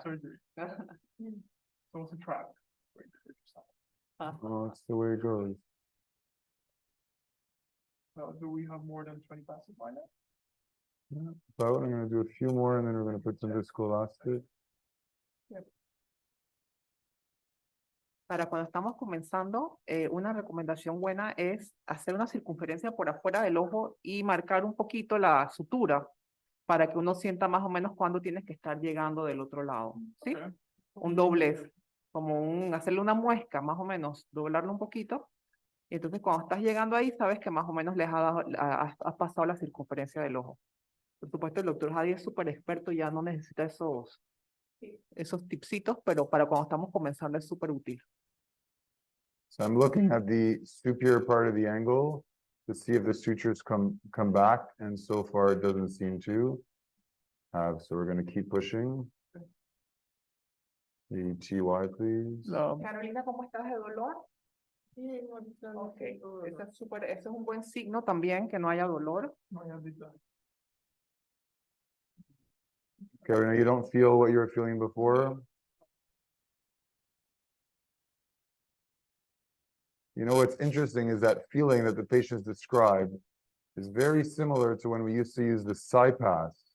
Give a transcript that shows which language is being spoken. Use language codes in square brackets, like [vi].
[en] surgery. So it's a trap. Oh, that's the way it goes. Well, do we have more than 20 passes by now? Yeah. So I'm gonna do a few more and then we're gonna put some viscoelastic. [es] Para cuando estamos comenzando, una recomendación buena es hacer una circunferencia por afuera del ojo y marcar un poquito la sutura para que uno sienta más o menos cuándo tienes que estar llegando del otro lado, ¿sí? [en] Okay. [es] Un doblez, como hacerle una muesca, más o menos, doblarlo un poquito. Y entonces cuando estás llegando ahí, sabes que más o menos les has pasado la circunferencia del ojo. Por supuesto, el doctor Jadi es súper experto, ya no necesita esos tipsitos, pero para cuando estamos comenzando es súper útil. [en] So I'm looking at the superior part of the angle to see if the sutures come back, and so far it doesn't seem to have, so we're gonna keep pushing. The TY, please. [es] Carolina, ¿cómo estás de dolor? Ok, eso es un buen signo también, que no haya dolor. [en] Carolina, you don't feel what you were feeling before? You know, what's interesting is that feeling that the patients described is very similar to when we used to use the CyPass.